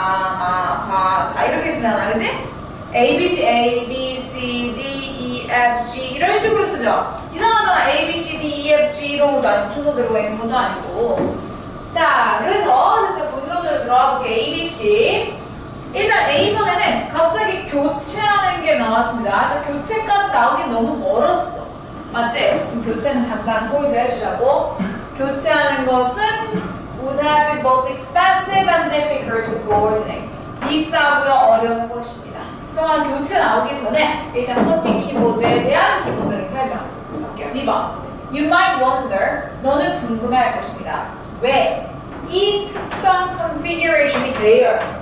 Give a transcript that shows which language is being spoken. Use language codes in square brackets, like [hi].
[ko] 가나다라마바사 이렇게 쓰잖아, 그치? A, B, C, D, E, F, G 이런 식으로 쓰죠? 이상하잖아. A, B, C, D, E, F, G 이런 것도 아니고 순서대로 있는 것도 아니고. 자, 그래서 본론으로 들어가 볼게. A, B, C. 일단 A번에는 갑자기 교체하는 게 나왔습니다. 자, 교체까지 나오긴 너무 멀었어. 맞지? 그럼 교체는 잠깐 홀드 해주자고. 교체하는 것은 [en] would have been both expensive and difficult to coordinate. [ko] 비싸고요, 어려운 것입니다. 그동안 교체 나오기 전에 일단 쿼티 키보드에 대한 기본적인 설명할게요. [en] 2번. You might wonder. [ko] 너는 궁금해할 것입니다. 왜? 이 특정 configuration이 돼요.